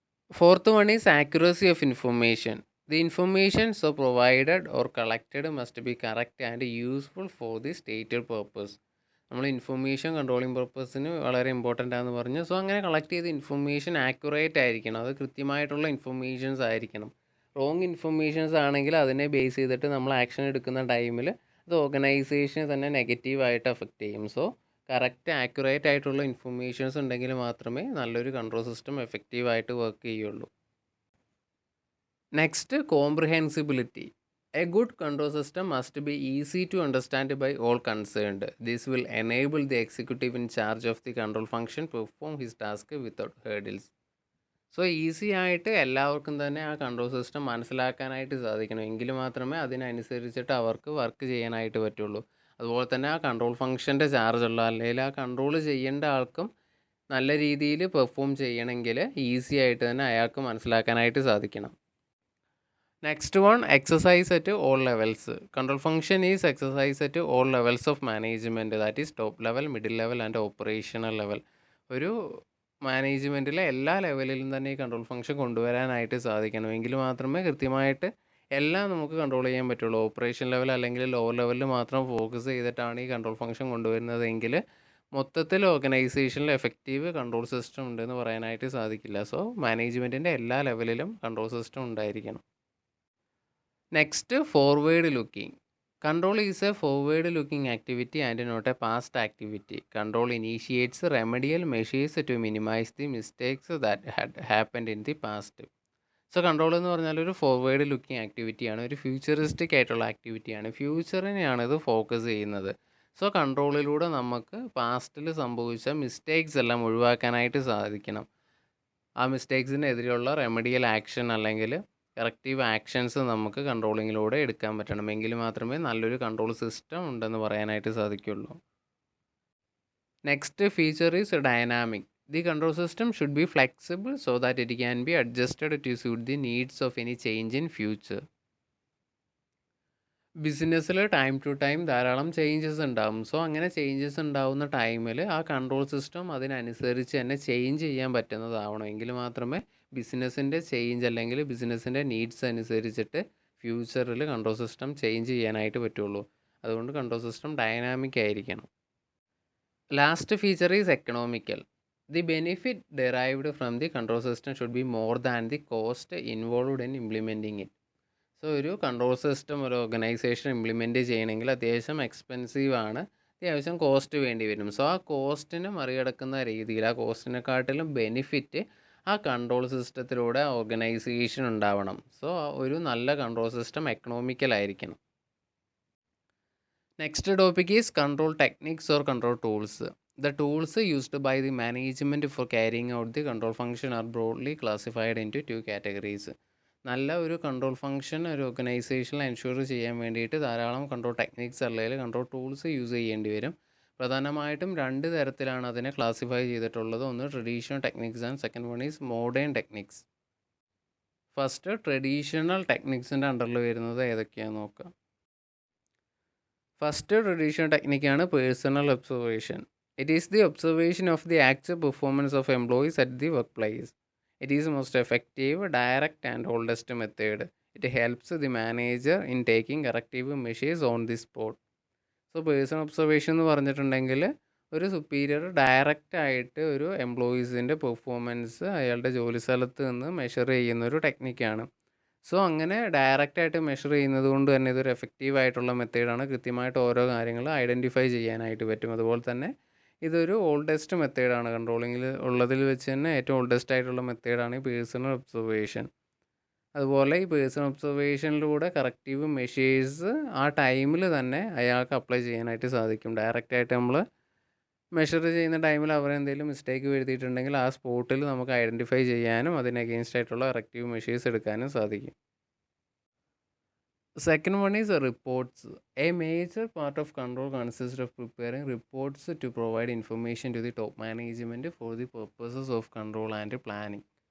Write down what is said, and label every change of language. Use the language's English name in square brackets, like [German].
[English] Fourth one is accuracy of information. The information so provided or collected must be correct and useful for the stated purpose. [Malayalam] നമ്മൾ information controlling പർപ്പസിന് വളരെ important ആണെന്ന് പറഞ്ഞു. So അങ്ങനെ collect ചെയ്ത information accurate ആയിരിക്കണം, അത് കൃത്യമായിട്ടുള്ള ഇൻഫർമേഷൻസ് ആയിരിക്കണം. റോങ് ഇൻഫർമേഷൻസ് ആണെങ്കിൽ അതിനെ ബേസ് ചെയ്തിട്ട് നമ്മൾ ആക്ഷൻ എടുക്കുന്ന ടൈമിൽ അത് ഓർഗനൈസേഷനെ തന്നെ നെഗറ്റീവായിട്ട് അഫക്റ്റ് ചെയ്യും. സോ കറക്റ്റ് ആക്യുറേറ്റ് ആയിട്ടുള്ള ഇൻഫർമേഷൻസ് ഉണ്ടെങ്കിൽ മാത്രമേ നല്ലൊരു കൺട്രോൾ സിസ്റ്റം എഫക്റ്റീവായിട്ട് വർക്ക് ചെയ്യുള്ളൂ. [English] Next, comprehensibility. A good control system must be easy to understand by all concerned. This will enable the executive in charge of the control function to perform his task without hurdles. [Malayalam] So easy ആയിട്ട് എല്ലാവർക്കും തന്നെ ആ control system മനസ്സിലാക്കാനായിട്ട് സാധിക്കണം. എങ്കിൽ മാത്രമേ അതിനനുസരിച്ചിട്ട് അവർക്ക് വർക്ക് ചെയ്യാനായിട്ട് പറ്റുള്ളൂ. അതുപോലെ തന്നെ ആ കൺട്രോൾ ഫംഗ്ഷൻ്റെ ചാർജുള്ള അല്ലെങ്കിൽ ആ കൺട്രോൾ ചെയ്യേണ്ട ആൾക്കും നല്ല രീതിയിൽ പെർഫോം ചെയ്യണമെങ്കിൽ ഈസി ആയിട്ട് തന്നെ അയാൾക്ക് മനസ്സിലാക്കാനായിട്ട് സാധിക്കണം. [English] Next one, exercise at all levels. Control function is exercise at all levels of management, that is top level, middle level and operational level. [Malayalam] ഒരു മാനേജ്മെൻറ്റിലെ എല്ലാ ലെവലിലും തന്നെ ഈ കൺട്രോൾ ഫംഗ്ഷൻ കൊണ്ടുവരാനായിട്ട് സാധിക്കണം. എങ്കിൽ മാത്രമേ കൃത്യമായിട്ട് എല്ലാം നമുക്ക് കൺട്രോൾ ചെയ്യാൻ പറ്റുള്ളൂ. ഓപ്പറേഷൻ ലെവൽ അല്ലെങ്കിൽ ലോവർ ലെവലിൽ മാത്രം ഫോക്കസ് ചെയ്തിട്ടാണ് ഈ കൺട്രോൾ ഫംഗ്ഷൻ കൊണ്ടുവരുന്നതെങ്കിൽ മൊത്തത്തിൽ ഓർഗനൈസേഷനിൽ എഫക്റ്റീവ് കൺട്രോൾ സിസ്റ്റം ഉണ്ടെന്ന് പറയാനായിട്ട് സാധിക്കില്ല. സോ മാനേജ്മെൻറ്റിൻ്റെ എല്ലാ ലെവലിലും കൺട്രോൾ സിസ്റ്റം ഉണ്ടായിരിക്കണം. [English] Next, forward looking. Control is a forward looking activity and not a past activity. Control initiates remedial measures to minimize the mistakes that had happened in the past. [Malayalam] So control എന്ന് പറഞ്ഞാൽ ഒരു forward looking ആക്ടിവിറ്റിയാണ്, ഒരു futuristic ആയിട്ടുള്ള ആക്ടിവിറ്റിയാണ്. ഫ്യൂച്ചറിനെയാണ് ഇത് focus ചെയ്യുന്നത്. So കൺട്രോളിലൂടെ നമുക്ക് പാസ്റ്റിൽ സംഭവിച്ച mistakes എല്ലാം ഒഴിവാക്കാനായിട്ട് സാധിക്കണം. ആ മിസ്റ്റേക്സിനെതിരെയുള്ള റെമഡിയൽ ആക്ഷൻ അല്ലെങ്കിൽ കറക്റ്റീവ് ആക്ഷൻസ് നമുക്ക് കൺട്രോളിങ്ങിലൂടെ എടുക്കാൻ പറ്റണം. എങ്കിൽ മാത്രമേ നല്ലൊരു കൺട്രോൾ സിസ്റ്റം ഉണ്ടെന്ന് പറയാനായിട്ട് സാധിക്കുള്ളൂ. [English] Next feature is dynamic. The control system should be flexible so that it can be adjusted to suit the needs of any change in future. [Malayalam] ബിസിനസ്സിൽ ടൈം ടു ടൈം ധാരാളം ചേഞ്ചസ് ഉണ്ടാകും. So അങ്ങനെ changes ഉണ്ടാകുന്ന ടൈമിൽ ആ control system അതിനനുസരിച്ച് തന്നെ change ചെയ്യാൻ പറ്റുന്നതാവണം. എങ്കിൽ മാത്രമേ ബിസിനസ്സിൻ്റെ ചേഞ്ച് അല്ലെങ്കിൽ ബിസിനസ്സിൻ്റെ നീഡ്സ് അനുസരിച്ചിട്ട് ഫ്യൂച്ചറിൽ കൺട്രോൾ സിസ്റ്റം ചേഞ്ച് ചെയ്യാനായിട്ട് പറ്റുള്ളൂ. അതുകൊണ്ട് കൺട്രോൾ സിസ്റ്റം ഡൈനാമിക് ആയിരിക്കണം. [English] Last feature is economical. The benefit derived from the control system should be more than the cost involved in implementing it. [Malayalam] So ഒരു കൺട്രോൾ സിസ്റ്റം ഒരു organisation implement ചെയ്യണമെങ്കിൽ അത്യാവശ്യം expensive ആണ്, അത്യാവശ്യം കോസ്റ്റ് വേണ്ടി വരും. So ആ കോസ്റ്റിനെ മറികടക്കുന്ന രീതിയിൽ, ആ കോസ്റ്റിനെക്കാട്ടിലും ബെനിഫിറ്റ് ആ കൺട്രോൾ സിസ്റ്റത്തിലൂടെ ഓർഗനൈസേഷൻ ഉണ്ടാവണം. സോ ഒരു നല്ല control system എക്കണോമിക്കലായിരിക്കണം. [English] Next topic is control techniques or control tools. The tools used by the management for carrying out the control function are broadly classified into two categories. [Malayalam] നല്ല ഒരു control function ഒരു ഓർഗനൈസേഷനിൽ ensure ചെയ്യാൻ വേണ്ടിയിട്ട് ധാരാളം control techniques അല്ലെങ്കിൽ control tools use ചെയ്യേണ്ടി വരും. പ്രധാനമായിട്ടും രണ്ട് തരത്തിലാണ് അതിനെ ക്ലാസിഫൈ ചെയ്തിട്ടുള്ളത്. ഒന്ന് [English] Traditional techniques and second one is modern techniques. [Malayalam] First traditional ടെക്നിക്സിൻ്റെ അണ്ടറിൽ വരുന്നത് ഏതൊക്കെയാണെന്ന് നോക്കാം. First traditional ടെക്നിക്കാണ് personal observation. [English] It is the observation of the actual performance of employees at the workplace. It is most effective, direct and oldest method. It helps the manager in taking corrective measures on the spot. [Malayalam] So personal observation എന്ന് പറഞ്ഞിട്ടുണ്ടെങ്കിൽ ഒരു superior direct ആയിട്ട് ഒരു എംപ്ലോയീസിൻ്റെ performance അയാളുടെ ജോലി സ്ഥലത്ത് നിന്ന് measure ചെയ്യുന്ന ഒരു ടെക്നിക്കാണ്. സോ അങ്ങനെ ഡയറക്റ്റായിട്ട് മെഷർ ചെയ്യുന്നത് കൊണ്ട് തന്നെ ഇതൊരു എഫക്റ്റീവ് ആയിട്ടുള്ള മെത്തേഡാണ്. കൃത്യമായിട്ട് ഓരോ കാര്യങ്ങൾ ഐഡൻറ്റിഫൈ ചെയ്യാനായിട്ട് പറ്റും. അതുപോലെ തന്നെ ഇതൊരു ഓൾഡസ്റ്റ് മെത്തേഡാണ്. കൺട്രോളിങ്ങിൽ ഉള്ളതിൽ വെച്ച് തന്നെ ഏറ്റവും ഓൾഡസ്റ്റ് ആയിട്ടുള്ള മെത്തേഡാണ് ഈ പേഴ്സണൽ ഒബ്സർവേഷൻ. അതുപോലെ ഈ പേഴ്സണൽ ഒബ്സർവേഷനിലൂടെ കറക്റ്റീവ് മെഷേഴ്സ് ആ ടൈമിൽ തന്നെ അയാൾക്ക് അപ്ലൈ ചെയ്യാനായിട്ട് സാധിക്കും. ഡയറക്റ്റായിട്ട് നമ്മൾ മെഷർ ചെയ്യുന്ന ടൈമിൽ അവരെന്തെങ്കിലും മിസ്റ്റേക്ക് വരുത്തിയിട്ടുണ്ടെങ്കിൽ ആ സ്പോട്ടിൽ നമുക്ക് ഐഡൻറ്റിഫൈ ചെയ്യാനും അതിന് അഗെയിൻസ്റ്റ് ആയിട്ടുള്ള കറക്റ്റീവ് മെഷേഴ്സ് എടുക്കാനും സാധിക്കും. [English] Second one is reports. A major part of control consists of preparing reports to provide information to the top management for the purposes of control and planning.